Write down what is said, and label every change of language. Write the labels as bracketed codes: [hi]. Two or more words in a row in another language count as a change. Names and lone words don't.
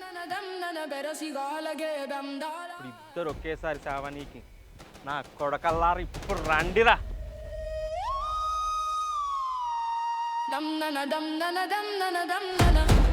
[te] ఇప్పుడు ఇద్దరు ఒకేసారి చావనీకి నా కొడకల్లారు ఇప్పుడు రండిరా. dam na na dam na na dam na na dam na na